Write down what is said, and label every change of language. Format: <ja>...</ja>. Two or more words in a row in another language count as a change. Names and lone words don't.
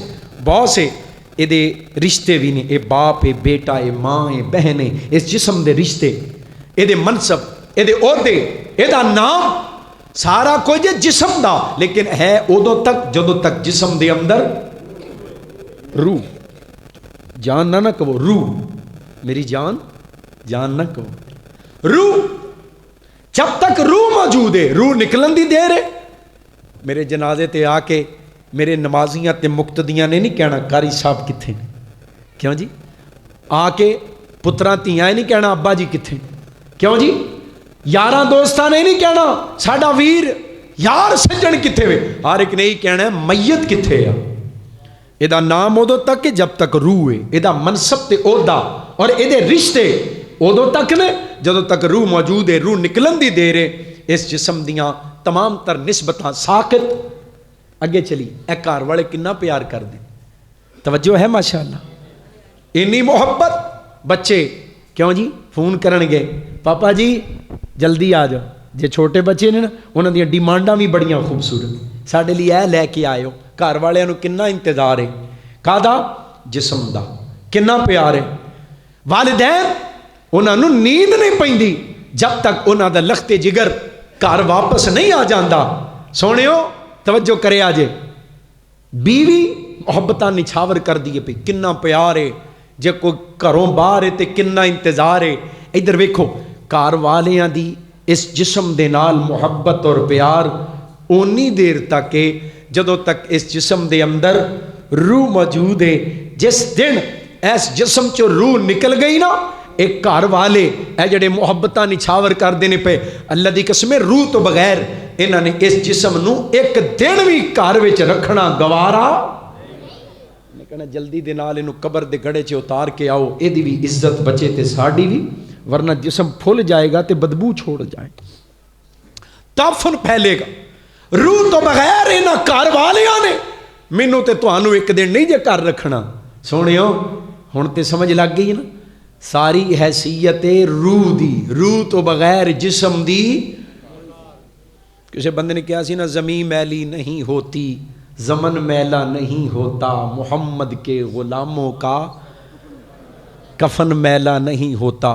<pa>باس ہے یہ دے رشتے بھی نہیں, اے باپ ہے, بیٹا ہے, ماں ہے, بہن ہے, اس جسم دے رشتے, یہ دے منصب, یہ دے عہدے, یہ دا نام, سارا کوئی جے جسم دا, لیکن ہے ادوں تک جدوں تک جسم دے اندر روح. جان نہ کہو روح, میری جان جان نہ کہو روح. جب تک روح موجود ہے, روح نکلن دی دیر ہے. میرے جنازے تے آ کے میرے نمازیاں تے مقتدیاں نے نہیں کہنا قاری صاحب کتھے, کیوں جی آ کے پتراں تیاں نہیں کہنا ابا جی کتھے, کیوں جی یاراں دوستاں نے نہیں کہنا ساڈا ویر یار سجن کتھے وے, ہر ایک نے ہی کہنا ہے میت کتھے ہے. یہ نام ادو تک کہ جب تک روح ہے, یہ منصب تے عہدہ اور یہ رشتے ادو تک نے جدوں تک روح موجود ہے. روح نکلن دی دیر ہے, اس جسم دیاں تمام تر نسبتاں ساقط. اگے چلی اے گھر والے کنا پیار کر دیں, توجہ ہے ماشاءاللہ, اینی محبت. بچے کیوں جی فون کرن گے, پاپا جی جلدی آ جاؤ. جے چھوٹے بچے نے نا انہاں دیاں ڈیمانڈاں بھی بڑیاں خوبصورت, ساڈے لیے اے لے کے آئیو. گھر والے نو کنا انتظار ہے, کادا جسم دا, کنا پیار ہے. والدین انہاں نو نیند نہیں پیندی جب تک انہاں دا لخت جگر گھر واپس نہیں آ جاندا. سونیو توجہ کرے آجے, بیوی محبتاں نچھاور کر دیے پی, کنا پیار ہے. جے کوئی گھروں باہر ہے تے کنا انتظار ہے. ادھر ویکھو گھر والیاں دی اس جسم دے نال محبت اور پیار اونی دیر تک ہے جدوں تک اس جسم دے اندر روح موجود ہے. جس دن اس جسم چو روح نکل گئی نا, ایک گھر والے اے جڑے محبتاں نچھاور کر دینے پہ, اللہ دی قسم روح تو بغیر انہاں نے اس جسم نو ایک دن بھی گھر وچ رکھنا گوارا. میں کہنا جلدی دے نال انہوں قبر دے گڑے چ اتار کے آؤ, اے دی بھی عزت بچے تے ساڈی بھی, ورنہ جسم پھول جائے گا تے بدبو چھوڑ جائے, تعفن پھیلے گا. روح تو بغیر انہاں گھر والیاں نے مینوں تے تہانوں ایک دن نہیں جے کر رکھنا. سونیو ہن تے سمجھ لگ گئی نا, ساری حیثیت روح دی, روح تو بغیر جسم دی. کسی بندے نے کہا سی نا,</pa> <ur>زمین میلی نہیں ہوتی, زمن میلا نہیں ہوتا, محمد کے غلاموں کا کفن میلا نہیں ہوتا.</ur>